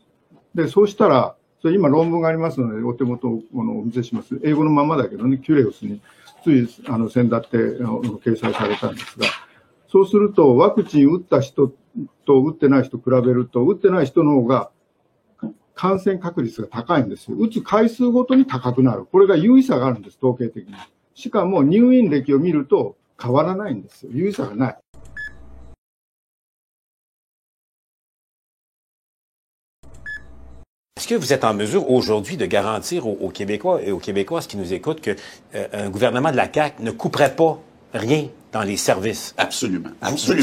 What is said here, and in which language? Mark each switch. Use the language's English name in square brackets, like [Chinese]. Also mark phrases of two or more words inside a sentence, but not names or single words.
[Japanese] で、そうしたら、それ今論文がありますので、お手元をお見せします。英語のままだけどね、キュレウスについ先だって掲載されたんですが、そうするとワクチン打った人と打ってない人比べると、打ってない人の方が感染確率が高いんですよ。打つ回数ごとに高くなる。これが有意差があるんです、統計的に。しかも入院歴を見ると変わらないんですよ。有意差がない。 [French] Est-ce que vous êtes en mesure aujourd'hui de garantir aux Québécois et aux Québécoises qui nous écoutent que un gouvernement de la CAQ ne couperait pas rien dans les services? Absolument. Absolument.